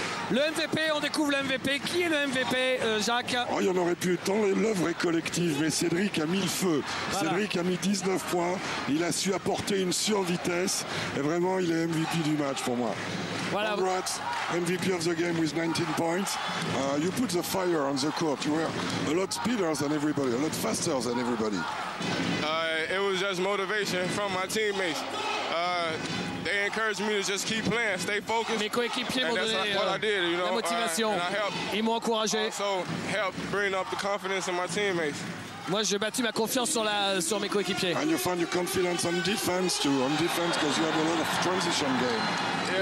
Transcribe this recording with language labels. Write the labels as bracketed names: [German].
[French] Le MVP, on découvre le MVP. Qui est le MVP, Jacques? Oh, il y en aurait plus tant, l'œuvre est collective, mais Cédric a mis le feu. Voilà. Cédric a mis 19 points, il a su apporter une survitesse, et vraiment, il est MVP du match pour moi. Voilà. [English] Congrats, MVP of the game with 19 points. You put the fire on the court. You were a lot speeder than everybody, a lot faster than everybody. It was just motivation from my teammates. They encouraged me to just keep playing, stay focused. [French] Mes coéquipiers m'ont donné la motivation. Ils m'ont encouragé. [English] Also helped bring up the confidence in my teammates. [French] Moi, j'ai battu ma confiance sur mes coéquipiers. [English] And you found your confidence on defense too, because you have a lot of transition game.